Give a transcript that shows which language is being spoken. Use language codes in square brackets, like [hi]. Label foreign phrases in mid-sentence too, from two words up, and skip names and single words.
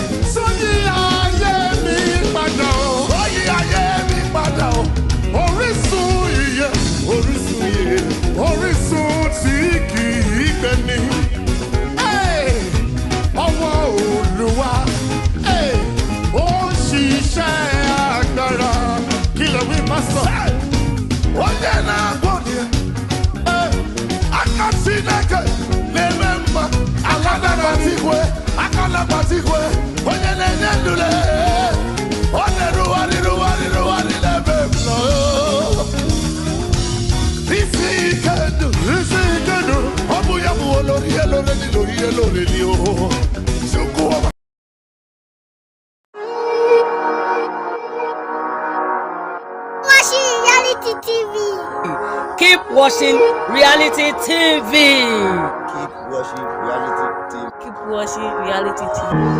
[yo] Sọ́yí ayé mi padà o. Sọ́yí ayé mi padà o. Orísun ìyè, orísun ìyè, orísun tí kì í gbẹni. Ọwọ́ Olúwa ó ṣiṣẹ́ agbára. [ig] Onye na-agwọdị aka Chineke na-eme mma, aka na-agbata igwe, onye na-enye ndụle, ọ na-erugharị n'ebe m nọ. Isi ike ndụ, ọ bụ ya bụ olori eloreli o. Chukwu ọma. [en] TV. Keep watching Reality TV. Keep watching Reality TV. Keep watching Reality TV.